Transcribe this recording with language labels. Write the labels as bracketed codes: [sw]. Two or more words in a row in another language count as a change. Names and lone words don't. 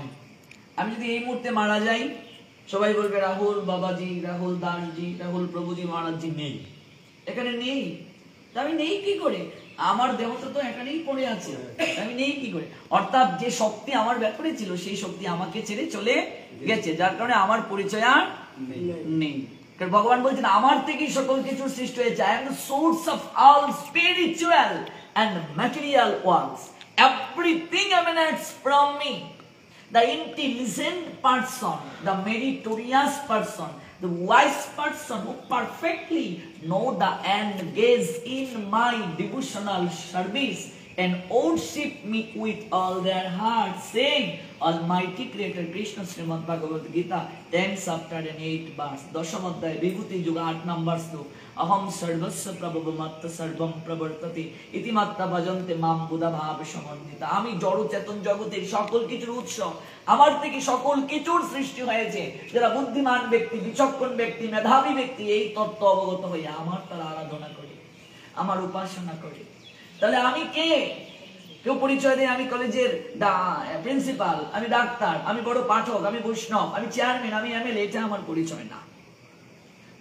[bn] আমি যদি এই মুহূর্তে মারা যাই, সবাই বলবে রাহুল বাবাজি, রাহুল দাসজি, রাহুল প্রভুজি মহারাজজি নেই, এখানে নেই। আমি নেই কি করে? আমার দেহটা তো এখানেই পড়ে আছে, আমি নেই কি করে? অর্থাৎ যে শক্তি আমার ব্যাপারে ছিল, সেই শক্তি আমাকে ছেড়ে চলে গেছে, যার কারণে আমার পরিচয় আর নেই। কারণ ভগবান বলছেন আমার থেকেই সকল কিছু সৃষ্টি হয়েছে। [en] I am the source of all spiritual and material worlds. Everything emanates from me. The intelligent person, the meritorious person, the wise person who perfectly know the end gaze in my devotional service and worship me with all their heart, saying, Almighty Creator Krishna Srimad Bhagavad Gita 10 chapter and 8 verse, [bn] দশম অধ্যায় বিভূতি যুগ 8 নম্বর শ্লোক, [sa] অহম সর্বস্ব প্রভবমাত্র সর্বম প্রবর্ততে ইতিমাত্রা ভজন্তে মাম বুধা ভাব সমন্বিতা। [bn] আমি জড় চেতন জগতের সকল কিছুর উৎস, আমার থেকে সকল কিছুর সৃষ্টি হয়েছে। যারা বুদ্ধিমান ব্যক্তি, বিচক্ষণ ব্যক্তি, মেধাবী ব্যক্তি এই তত্ত্ব অবগত হয়ে আমার তারা আরাধনা করে, আমার উপাসনা করে। তাহলে আমি কে? কেউ পরিচয় দেয় আমি কলেজের প্রিন্সিপাল, আমি ডাক্তার, আমি বড় পাঠক, আমি বৈষ্ণব, আমি চেয়ারম্যান, আমি এমএলএ, এটা আমার পরিচয় না।